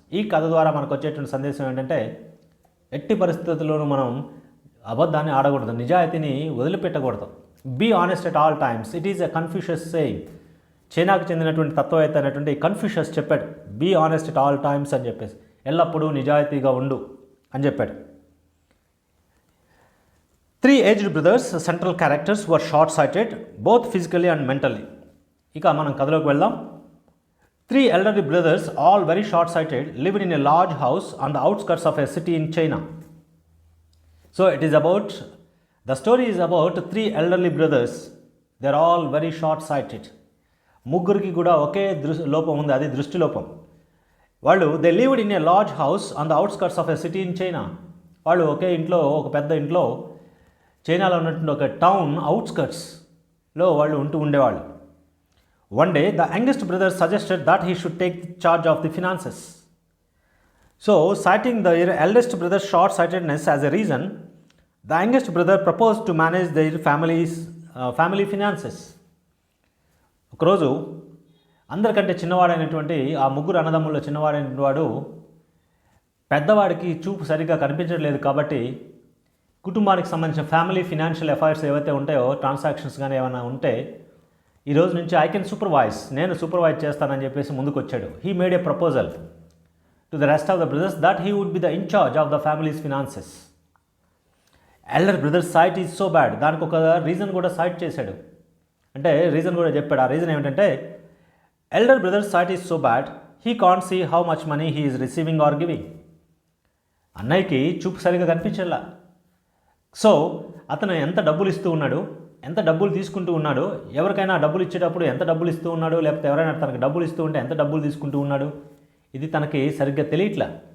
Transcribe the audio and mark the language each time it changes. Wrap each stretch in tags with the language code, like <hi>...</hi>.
<te>ఈ కథ ద్వారా మనకు వచ్చేటువంటి సందేశం ఏంటంటే, ఎట్టి పరిస్థితుల్లోనూ మనం అబద్ధాన్ని ఆడకూడదు, నిజాయితీని వదిలిపెట్టకూడదు.</te> <en>Be honest at all times. It is a Confucius saying.</en> <te>చైనాకు చెందినటువంటి తత్వవేత్త అయినటువంటి కన్ఫ్యూషియస్ చెప్పాడు,</te> <en>be honest at all times</en> <te>అని చెప్పేసి, ఎల్లప్పుడూ నిజాయితీగా ఉండు అని చెప్పాడు.</te> <en>3 aged brothers, central characters, were short-sighted, both physically and mentally.</en> <te>ఇక మనం కథలోకి వెళ్దాం.</te> <en>3 elderly brothers, all very short-sighted, lived in a large house on the outskirts of a city in China. So it is about, the story is about 3 elderly brothers. They are all very short-sighted.</en> <te>ముగ్గురికి కూడా ఒకే లోపం ఉంది, అది దృష్టి లోపం.</te> <en>వాళ్ళు they lived in a large house on the outskirts of a city in China.</en> <te>వాళ్ళు ఒకే ఇంట్లో, ఒక పెద్ద ఇంట్లో, చైనాలో ఉన్నటువంటి ఒక టౌన్ అవుట్స్కర్ట్స్లో వాళ్ళు ఉంటూ ఉండేవాళ్ళు.</te> <en>One day the youngest brother suggested that he should take charge of the finances. So citing the eldest brother short sightedness as a reason, the youngest brother propose to manage their family finances.</en> <te>ఒకరోజు అందరికంటే చిన్నవాడైనటువంటి ఆ ముగ్గురు అన్నదమ్ముల్లో చిన్నవాడైనటువంటి వాడు, పెద్దవాడికి చూపు సరిగ్గా కనిపించట్లేదు కాబట్టి కుటుంబానికి సంబంధించిన ఫ్యామిలీ ఫినాన్షియల్ అఫైర్స్ ఏవైతే ఉంటాయో, ట్రాన్సాక్షన్స్ కానీ ఏమైనా ఉంటే, ఈ రోజు నుంచి</te> <en>I can supervise,</en> <te>నేను సూపర్వైజ్ చేస్తానని చెప్పేసి ముందుకు వచ్చాడు.</te> <en>He made a proposal. to the rest of the brothers that he would be the in charge of the family's finances. Elder brother sight is so bad.</en> <te>దానికి ఒక reason కూడా site చేశాడు, అంటే రీజన్ కూడా చెప్పాడు. ఆ రీజన్ ఏమిటంటే</te> <en>Elder brother sight is so bad he can't see how much money he is receiving or giving.</en> <te>అన్నయ్యకి చూపు సరిగా కనిపించలా. సో అతను ఎంత డబ్బులు ఇస్తూ ఉన్నాడు, ఎంత డబ్బులు తీసుకుంటూ ఉన్నాడు, ఎవరికైనా డబ్బులు ఇచ్చేటప్పుడు ఎంత డబ్బులు ఇస్తూ ఉన్నాడు, లేకపోతే ఎవరైనా తనకు డబ్బులు ఇస్తూ ఉంటే ఎంత డబ్బులు తీసుకుంటూ ఉన్నాడు, ఇది తనకి సరిగ్గా తెలియట్లా.</te>